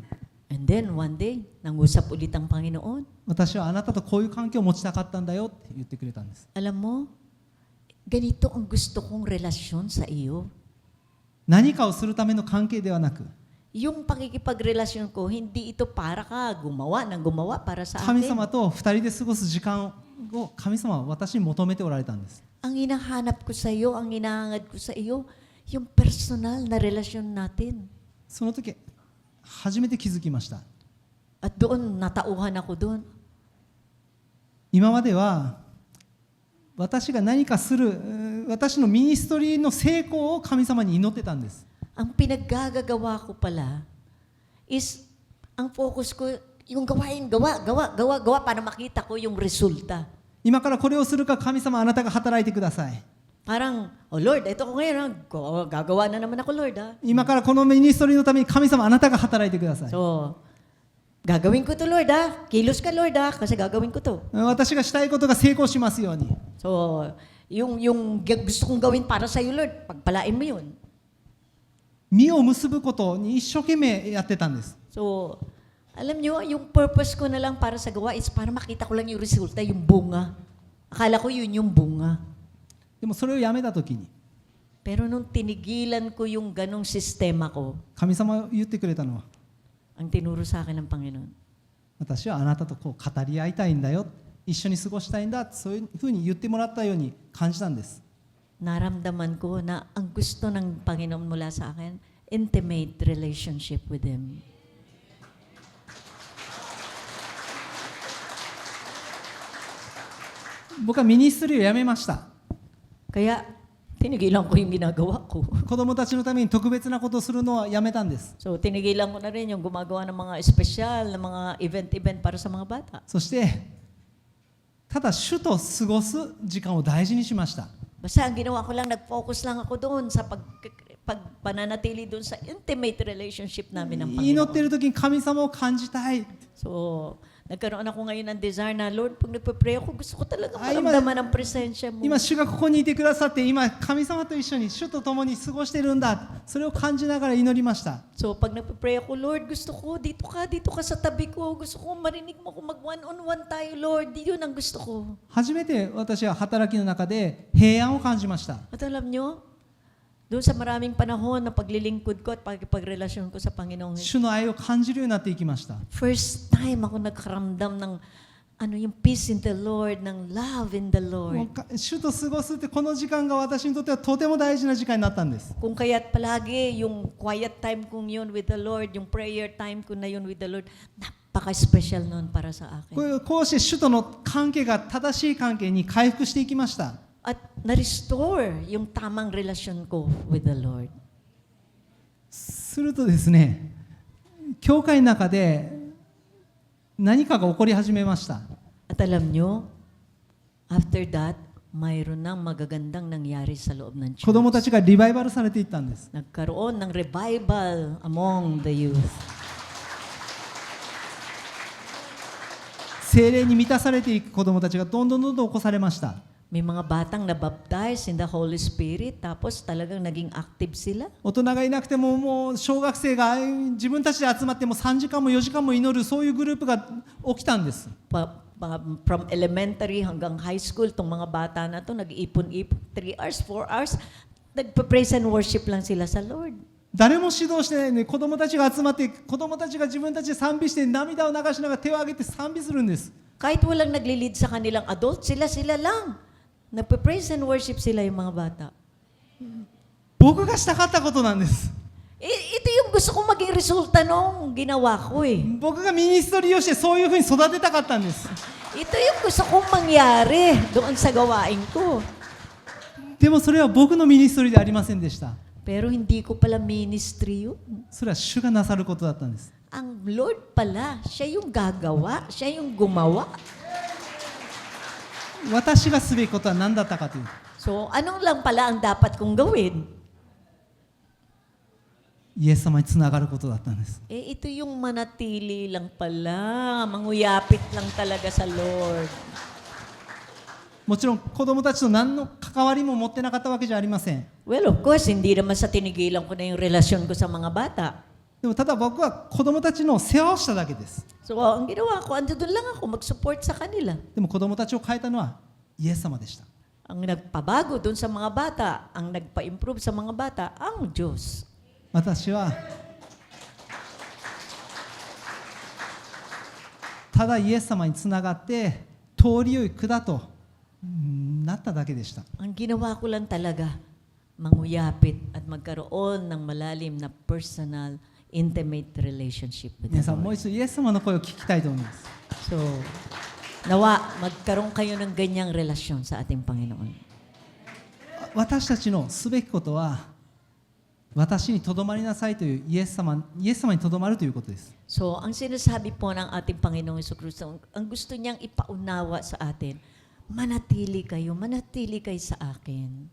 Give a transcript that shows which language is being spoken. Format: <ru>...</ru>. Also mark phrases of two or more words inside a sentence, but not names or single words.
<en>And then, one day,</en> <tl>nangusap ulit ang Panginoon.</tl> <ja>私はあなたとこういう関係を持ちたかったんだよって言ってくれたんです。</ja> <tl>Alam mo, ganito ang gusto kong relasyon sa iyo.</tl> <ja>何かをするための関係ではなく、</ja> <tl>Yung pakikipagrelasyon ko, hindi ito para ka gumawa ng gumawa para sa</tl> <ja>神</ja> <tl>akin.</tl> <ja>様と二人で過ごす時間を神様は私に求めておられたんです。</ja> <tl>Ang hinahanap ko sa iyo, ang hinahangad ko sa iyo, yung personal na relasyon natin.</tl> <ja>その時初めて気づきました。</ja> <tl>At doon, natauhan ako doon.</tl> <ja>今までは私が何かする私のミニストリーの成功を神様に祈ってたんです。</ja> <tl>Ang pinaggagawa ko pala is, ang focus ko, yung gawa para makita ko yung resulta.</tl> <ja>今からこれをするか神様あなたが働いてください。</ja> <tl>Parang,</tl> <en>oh Lord,</en> <tl>ito ko ngayon, gagawa na naman ako, Lord.</tl> <ja>今からこのミニストリーのために神様あなたが働いてください。</ja> <tl>So, gagawin ko to, Lord, Kilos ka, Lord, kasi gagawin ko to.</tl> <ja>私がしたいことが成功しますように。</ja> <tl>So, yung gusto kong gawin para sa iyo, Lord, pagpalain mo yun.</tl> <ja>実を結ぶことに一生懸命やってたんです。</ja> <tl>So, alam nyo, yung purpose ko na lang para sa gawa is para makita ko lang yung resulta, yung bunga. Akala ko yun yung bunga.</tl> <ja>でもそれをやめた時に</ja> <tl>Pero nung tinigilan ko yung ganong sistema ko,</tl> <ja>神様が言ってくれたのは、</ja> <tl>ang tinuro sa akin ng Panginoon,</tl> <ja>私はあなたとこう語り合いたいんだよ、一緒に過ごしたいんだ、そういうふうに言ってもらったように感じたんです。</ja> <tl>naramdaman ko na ang gusto ng Panginoon mula sa akin,</tl> <en>intimate relationship with Him.</en> <ja>僕はミニストリーをやめました。</ja> <tl>Kaya, tinigilan ko yung ginagawa ko.</tl> <ja>子供たちのために特別なことをするのはやめたんです。</ja> <tl>So, tinigilan ko na rin yung gumagawa ng mga espesyal, na mga event para sa mga bata.</tl> <ja>そしてただ主と過ごす時間を大事にしました。</ja> <tl>Basta ang ginawa ko lang, nag-focus lang ako doon sa pagpananatili doon sa</tl> <en>intimate relationship</en> <tl>namin ng</tl> <ja>祈ってい</ja> <tl>Panginoon.</tl> <ja>る時に神様を感じたい。</ja> <tl>So, Nagkaroon ako ngayon ng desire na, Lord, pag nagpe-pray ako, gusto ko talaga Ay, maramdaman ang presensya mo.</tl> <ja>今主がここにいてくださって今神様と一緒に主と共に過ごしてるんだそれを感じながら祈りました</ja> <tl>So, pag nagpe-pray ako, Lord, gusto ko, dito ka sa tabi ko. Gusto ko marinig mo kung mag-one-on-one tayo, Lord. Yun ang gusto ko.</tl> <ja>初めて私は働きの中で平安を感じました</ja> <tl>At alam nyo, doon sa maraming panahon na paglilingkod ko at pagrelasyon ko sa Panginoong Hesus,</tl> <ja>主の愛を感じるようになっていきました</ja> <en>first time</en> <tl>ako nagkaramdam ng yung</tl> <en>peace in the Lord, ng love in the</en> <ja>も</ja> <en>Lord.</en> <ja>う主と過ごすってこの時間が私にとってはとても大事な時間になったんです</ja> <tl>Kung kaya't palagi yung quiet time kong yun</tl> <en>with the Lord,</en> <tl>yung prayer time ko na yun</tl> <en>with the Lord,</en> <tl>napaka-special nun para sa akin.</tl> <ja>こうして主との関係が正しい関係に回復していきました</ja> <tl>At na-restore yung tamang relasyon ko</tl> <en>with the Lord.</en> <ja>するとですね教会の中で何かが起こり始めました</ja> <tl>At alam nyo,</tl> <en>after that,</en> <tl>mayroon ng magagandang nangyari sa loob ng</tl> <ja>子供た</ja> <tl>church.</tl> <ja>ちがリバイバルされていったんです</ja> <tl>Nagkaroon ng</tl> <en>revival among the youth.</en> <ja>聖霊に満たされていく子供たちがどんどん起こされました</ja> <tl>May mga batang nabaptize</tl> <en>in the Holy Spirit,</en> <tl>tapos talagang naging active sila.</tl> <ja>大人がいなくてももう小学生が自分たちで集まっても3時間も4時間も祈るそういうグループが起きたんです</ja> <en>From elementary</en> <tl>hanggang</tl> <en>high school,</en> <tl>itong mga bata na to, nag-iipon-ipon,</tl> <en>3 hours, 4 hours,</en> <tl>nagpa-</tl> <en>praise and worship</en> <tl>lang sila sa Lord.</tl> <ja>誰も指導してないのに子供たちが集まって子供たちが自分たちで賛美して涙を流しながら手を挙げて賛美するんです</ja> <tl>Kahit walang nagli-lead sa kanilang adult, sila lang. Nagpa-</tl> <en>praise and worship</en> <tl>sila yung mga bata.</tl> <ja>僕がしたかったことなんです</ja> <tl>Ito yung gusto kong maging resulta nung ginawa ko eh.</tl> <ja>僕がミニストリーをしてそういうふうに育てたかったんです</ja> <tl>Ito yung gusto kong mangyari doon sa gawain ko.</tl> <ja>でもそれは僕のミニストリーでありませんでした</ja> <tl>Pero hindi ko pala ministry yun.</tl> <ja>それは主がなさることだったんです</ja> <tl>Ang Lord pala, siya yung gagawa, siya yung gumawa.</tl> <ja>私がすべきことは何だったかという</ja> <tl>So, anong lang pala ang dapat kong gawin?</tl> <ja>イエス様につながることだったんです</ja> <tl>Ito yung manatili lang pala, manguyapit lang talaga sa Lord.</tl> <ja>もちろん子供たちと何の関わりも持ってなかったわけじゃありません</ja> <en>Well, of course,</en> <tl>hindi naman sa tinigilan ko na yung relasyon ko sa mga bata.</tl> <ja>でもただ僕は子供たちの世話をしただけです</ja> <tl>So, ang ginawa ko, ando doon lang ako mag-support sa kanila.</tl> <ja>でも子供たちを変えたのはイエス様でした</ja> <tl>Ang nagpabago doon sa mga bata, ang nagpa-improve sa mga bata, ang Diyos.</tl> <ja>私はただイエス様につながって通りよい管となっただけでした</ja> <tl>Ang ginawa ko lang talaga, manguyapit at magkaroon ng malalim na personal,</tl> <en>intimate relationship with the</en> <ja>皆さんもう</ja> <tl>Lord.</tl> <ja>一度イエス様の声を聞きたいと思います</ja> <tl>So, nawa, magkaroon kayo ng ganyang relasyon sa ating Panginoon.</tl> <ja>私たちのすべきことは私にとどまりなさいというイエス様にとどまるということです</ja> <tl>So, ang sinasabi po ng ating Panginoong Jesucristo, ang gusto niyang ipaunawa sa atin, manatili kayo sa akin.</tl>